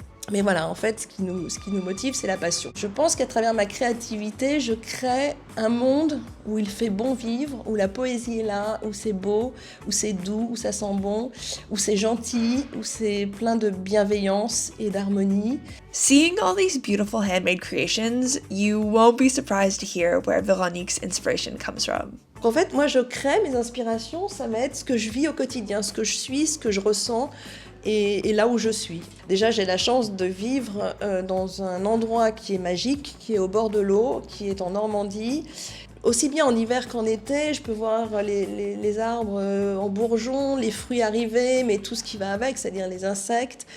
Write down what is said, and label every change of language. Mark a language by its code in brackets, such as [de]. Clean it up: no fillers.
[fr] Mais voilà, en fait, ce qui nous motive, c'est la passion. Je pense qu'à travers ma créativité, je crée un monde où il fait bon vivre, où la poésie est là, où c'est beau, où c'est doux, où ça sent bon, où c'est gentil, où c'est plein de bienveillance et d'harmonie. [en] Seeing all these beautiful handmade creations, you won't be surprised to hear where Véronique's inspiration comes from. [fr] En fait, moi, je crée mes inspirations, ça m'aide ce que je vis au quotidien, ce que je suis, ce que je ressens. Et là où je suis. Déjà, j'ai la chance de vivre dans un endroit qui est magique, qui est au bord de l'eau, qui est en Normandie. Aussi bien en hiver qu'en été, je peux voir les arbres en bourgeons, les fruits arriver, mais tout ce qui va avec, c'est-à-dire les insectes.